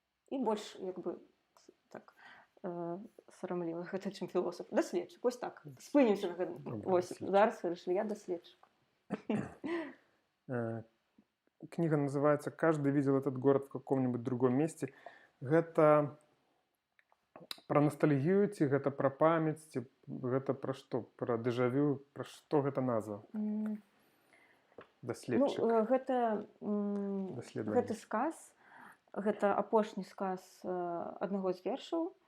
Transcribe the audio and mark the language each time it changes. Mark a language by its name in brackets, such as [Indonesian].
[Belarusian] І больш як бы так сарамліва гэта, чым філосаф. Даследчык, вось так. Спынімся на гэта. Вось зараз вырашылі, я даследчык. [Russian] Книга называется «Каждый видел этот город в каком-нибудь другом месте». [Belarusian] Гэта про ностальгію, ці гэта про памяць, ці гэта про што? Про дэжавю? Про што гэта назва? Даследчык. Ну, гэты сказ, гэта апошні сказ аднаго з вершаў.